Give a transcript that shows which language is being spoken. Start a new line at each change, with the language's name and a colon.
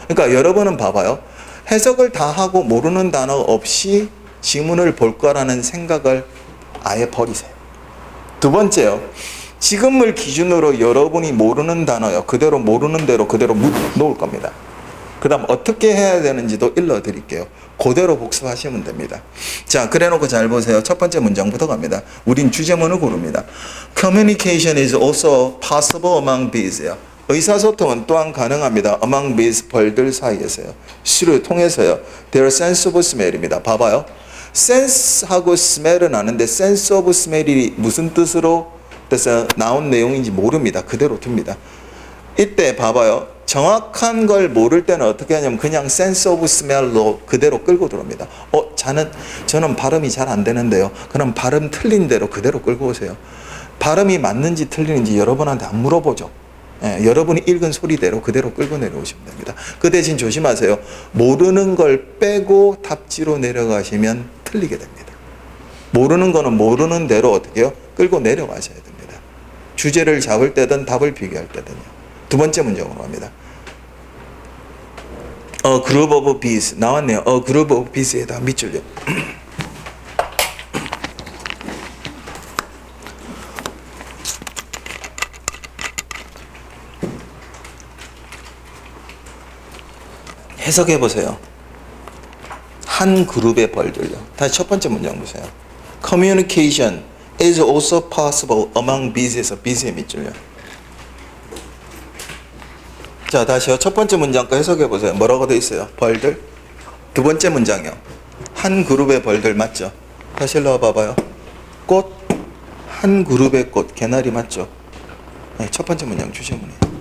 Korean: 그러니까 여러분은 봐봐요. 해석을 다 하고 모르는 단어 없이 지문을 볼 거라는 생각을 아예 버리세요. 두 번째요. 지금을 기준으로 여러분이 모르는 단어요. 그대로 모르는 대로 그대로 놓을 겁니다. 그 다음 어떻게 해야 되는지도 일러드릴게요. 그대로 복습하시면 됩니다. 자, 그래 놓고 잘 보세요. 첫 번째 문장부터 갑니다. 우린 주제문을 고릅니다.
English: Communication is also possible among bees요.
Korean: 의사소통은 또한 가능합니다.
English: among bees,
Korean: 벌들 사이에서요. through, 통해서요.
English: Their sense of smell입니다.
Korean: 봐봐요. sense하고 smell은 아는데 sense of smell이 무슨 뜻으로 돼서 나온 내용인지 모릅니다. 그대로 둡니다. 이때 봐봐요. 정확한 걸 모를 때는 어떻게 하냐면 그냥 sense of smell로 그대로 끌고 들어옵니다. 저는 발음이 잘 안 되는데요. 그럼 발음 틀린 대로 그대로 끌고 오세요. 발음이 맞는지 틀리는지 여러분한테 안 물어보죠. 여러분이 읽은 소리대로 그대로 끌고 내려오시면 됩니다. 그 대신 조심하세요. 모르는 걸 빼고 답지로 내려가시면 틀리게 됩니다. 모르는 거는 모르는 대로 어떻게 해요? 끌고 내려가셔야 됩니다. 주제를 잡을 때든 답을 비교할 때든요. 두 번째 문장으로 갑니다.
English: A group of bees
Korean: 나왔네요. A group of bees에다 밑줄요. 해석해 보세요. 한 그룹의 벌들요. 다시 첫 번째 문장 보세요.
English: Communication is also possible among bees에서
Korean: bees의 밑줄요. 자, 다시요. 첫 번째 문장 거 해석해 보세요. 뭐라고 돼 있어요? 벌들. 두 번째 문장이요. 한 그룹의 벌들 맞죠? 다시 일로 와봐봐요. 꽃. 한 그룹의 꽃. 개나리 맞죠? 네, 첫 번째 문장 주제문이에요.